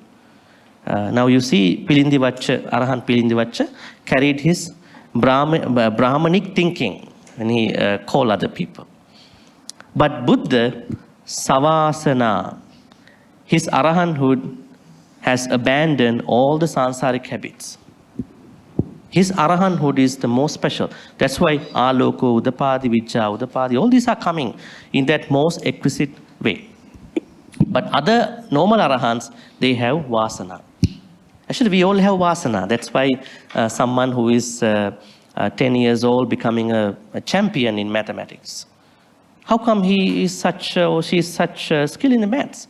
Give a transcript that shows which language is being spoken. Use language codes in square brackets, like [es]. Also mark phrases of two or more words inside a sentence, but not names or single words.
[en] Now you see Pilindi Vaccha, Arahant Pilindi Vaccha carried his Brahmanic thinking when he called other people. But Buddha, savasana, his arahanthood has abandoned all the sansaric habits. His arahanthood is the most special. That's why [pi] aloko, udapadi, vicca, udapadi, [en] all these are coming in that most exquisite way. But other normal arahants, they have vasana. Actually, we all have vasana. That's why someone who is 10 years old becoming a champion in mathematics. How come he is such or she is such skill in the maths?